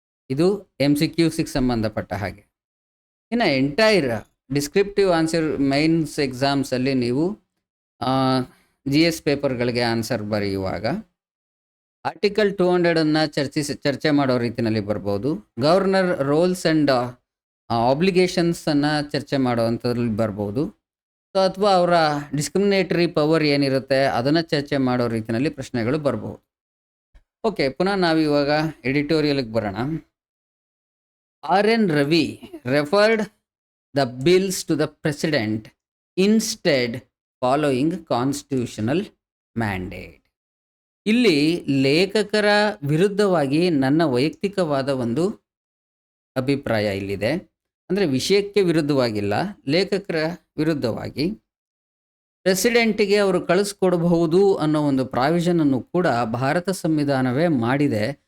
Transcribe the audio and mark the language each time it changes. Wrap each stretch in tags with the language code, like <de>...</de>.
<kn>ಇದು MCQಸಿಗೆ ಸಂಬಂಧಪಟ್ಟ ಹಾಗೆ. ಇನ್ನು ಎಂಟೈರ್ ಡಿಸ್ಕ್ರಿಪ್ಟಿವ್ ಆನ್ಸರ್ ಮೈನ್ಸ್ ಎಕ್ಸಾಮ್ಸಲ್ಲಿ ನೀವು GS ಪೇಪರ್ಗಳಿಗೆ ಆನ್ಸರ್ ಬರೆಯುವಾಗ ಆರ್ಟಿಕಲ್ 200ಅನ್ನು ಚರ್ಚೆ ಮಾಡೋ ರೀತಿಯಲ್ಲಿ ಬರ್ಬೋದು. ಗವರ್ನರ್ ರೋಲ್ಸ್ ಆ್ಯಂಡ್ ಆಬ್ಲಿಗೇಷನ್ಸನ್ನು ಚರ್ಚೆ ಮಾಡೋವಂಥದ್ರಲ್ಲಿ ಬರ್ಬೋದು. ಸೊ ಅಥವಾ ಅವರ ಡಿಸ್ಕ್ರಿಮಿನೇಟರಿ ಪವರ್ ಏನಿರುತ್ತೆ ಅದನ್ನು ಚರ್ಚೆ ಮಾಡೋ ರೀತಿಯಲ್ಲಿ ಪ್ರಶ್ನೆಗಳು ಬರ್ಬೋದು. ಓಕೆ, ಪುನಃ ನಾವಿವಾಗ ಎಡಿಟೋರಿಯಲ್ಗೆ ಬರೋಣ.</kn> <en>RN Ravi referred the bills to the president instead following constitutional mandate.</en> <kn>ಇಲ್ಲಿ ಲೇಖಕರ ವಿರುದ್ಧವಾಗಿ ನನ್ನ ವೈಯಕ್ತಿಕವಾದ ಒಂದು ಅಭಿಪ್ರಾಯ ಇಲ್ಲಿದೆ. ಅಂದರೆ ವಿಷಯಕ್ಕೆ ವಿರುದ್ಧವಾಗಿಲ್ಲ, ಲೇಖಕರ ವಿರುದ್ಧವಾಗಿ ಪ್ರೆಸಿಡೆಂಟಿಗೆ ಅವರು ಕಳಿಸ್ಕೊಡಬಹುದು ಅನ್ನೋ ಒಂದು ಪ್ರಾವಿಷನನ್ನು ಕೂಡ ಭಾರತ ಸಂವಿಧಾನವೇ ಮಾಡಿದೆ.</kn>